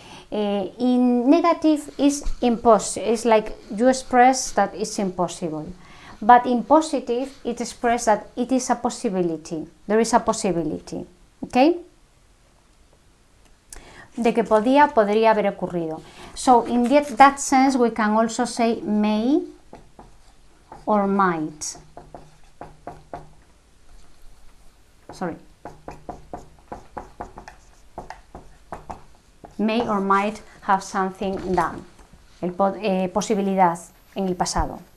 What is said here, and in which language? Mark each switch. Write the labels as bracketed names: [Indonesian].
[English] In negative is impossible. It's like you express that it's impossible. But in positive, it expresses that it is a possibility. There is a possibility. Okay? [Spanish] De que podría haber ocurrido. [English] So in that sense, we can also say may or might. Sorry. May or might have something done. [Spanish] Posibilidad en el pasado.